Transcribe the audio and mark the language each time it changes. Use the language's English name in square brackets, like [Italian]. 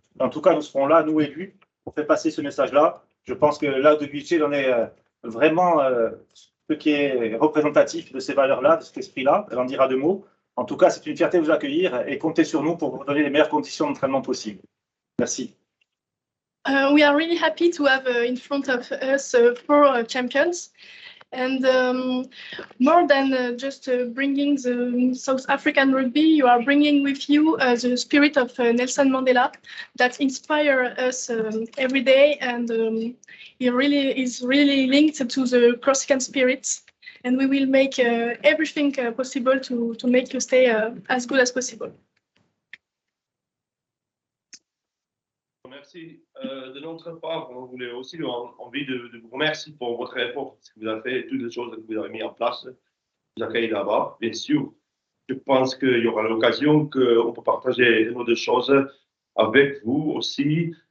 [French] En tout cas, nous serons là, nous élus, pour faire passer ce message-là. Je pense que là, de Guichet, on est vraiment ce qui est représentatif de ces valeurs-là, de cet esprit-là. Elle en dira 2 mots. En tout cas, c'est une fierté de vous accueillir et comptez sur nous pour vous donner les meilleures conditions d'entraînement possibles. Merci. [English] We are really happy to have in front of us 4 champions. And more than just bringing the South African rugby, you are bringing with you the spirit of Nelson Mandela that inspires us every day, and he really is really linked to the Corsican spirit. And we will make everything possible to make you stay as good as possible. [French] Merci. De notre part, on voulait aussi envie de vous remercier pour votre effort, ce que vous avez fait, toutes les choses que vous avez mis en place, vous accueillez là-bas. Bien sûr, je pense qu'il y aura l'occasion qu'on peut partager d'autres choses avec vous aussi.